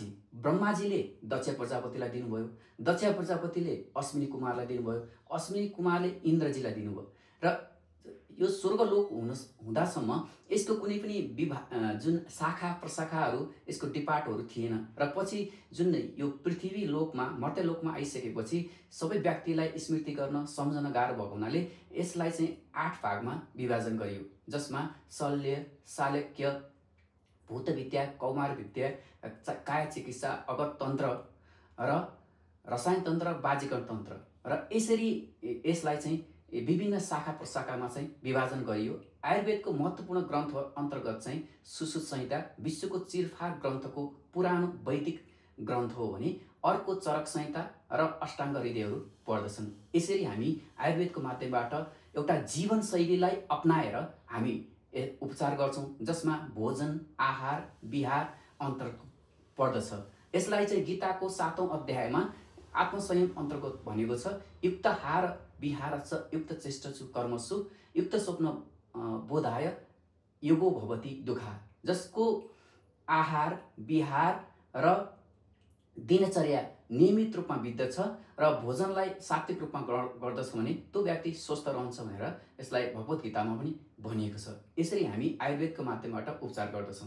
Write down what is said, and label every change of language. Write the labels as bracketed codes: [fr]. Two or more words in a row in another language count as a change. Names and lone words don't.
[ne] ब्रह्माजीले दक्ष प्रजापतिलाई दिनुभयो, दक्ष प्रजापतिले अश्विनी कुमारलाई दिनुभयो, अश्विनी कुमारले इन्द्रजीलाई दिनुभयो, र यो स्वर्गलोक हुँदासम्म यसको कुनै पनि जुन शाखा प्रशाखाहरू, यसको डिपार्टहरू थिएन। र पछि जुन यो पृथ्वी लोकमा, मर्त्यलोकमा आइसकेपछि सबै व्यक्तिलाई स्मृति गर्न सम्झन गाह्रो भएको हुनाले यसलाई चाहिँ 8 भागमा विभाजन गरियो, जसमा शल्य, शालक्य, भूतविद्या, कौमार विद्या, काय चिकित्सा, अगत तन्त्र र रसायन तन्त्र, बाजीकरण तन्त्र, र यसरी यसलाई चाहिँ विभिन्न शाखा प्रशाखामा चाहिँ विभाजन गरियो। आयुर्वेदको महत्त्वपूर्ण ग्रन्थ अन्तर्गत चाहिँ सुश्रुत संहिता विश्वको चिरफार ग्रन्थको पुरानो वैदिक ग्रन्थ हो भने अर्को चरक संहिता र अष्टाङ्ग हृदयहरू पर्दछन्। यसरी हामी आयुर्वेदको माध्यमबाट एउटा जीवनशैलीलाई अपनाएर हामी उपचार गर्छौँ, जसमा भोजन, आहार, विहार अन्तर्गत पर्दछ। यसलाई चाहिँ गीताको 7औं अध्यायमा आत्मसंयम अन्तर्गत भनेको छ। [sa] युक्ताहार विहार च युक्त चेष्टसु कर्मसु युक्त स्वप्न बोधाय योगो भवति दुःखा। [ne] जसको आहार, विहार र दिनचर्या नियमित रूपमा बित्दछ र भोजनलाई सात्विक रूपमा गर्दछ भने त्यो व्यक्ति स्वस्थ रहन्छ भनेर यसलाई भगवत गीतामा पनि भनिएको छ। यसरी हामी आयुर्वेदको माध्यमबाट उपचार गर्दछौँ।